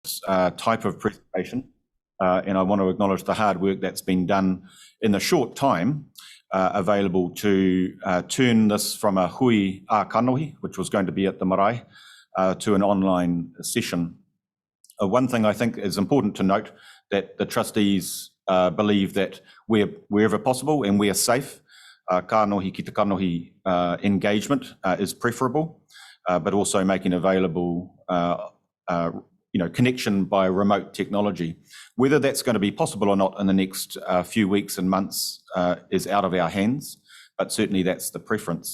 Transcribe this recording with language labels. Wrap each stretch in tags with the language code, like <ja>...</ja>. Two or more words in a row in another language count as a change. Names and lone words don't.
<en>type of presentation, and I want to acknowledge the hard work that's been done in the short time available to turn this from a</en> <mi>hui ā-kanohi,</mi> <en>which was going to be at the marae, to an online session. One thing I think is important to note, that the trustees believe that wherever possible and where safe,</en> <mi>kanohi ki te kanohi</mi> <en>engagement is preferable, but also making available connection by remote technology. Whether that's going to be possible or not in the next few weeks and months is out of our hands, but certainly that's the preference.</en>